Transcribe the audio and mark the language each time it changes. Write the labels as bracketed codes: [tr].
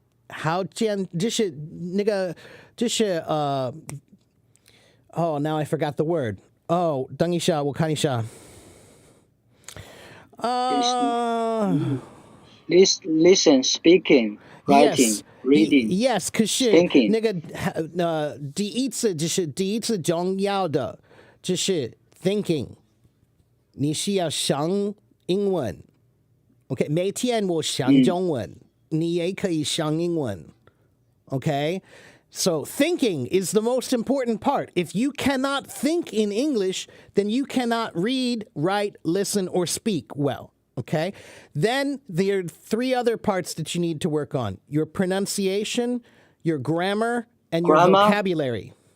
[zh] 好，就是那个就是 [en] oh, now I forgot the word. [zh] Oh, 等一下，我看一下。 [en] Listen, speaking, writing, Yes, reading, yes. 可是 thinking. [zh] 那个第一次重要的就是 thinking，你需要想英文。 OK， 每天我想中文，你也可以想英文。 [en] Okay? So thinking is the most important part. If you cannot think in English, then you cannot read, write, listen, or speak well. Okay? Then there are 3 other parts that you need to work on. Your pronunciation, your grammar, and your vocabulary.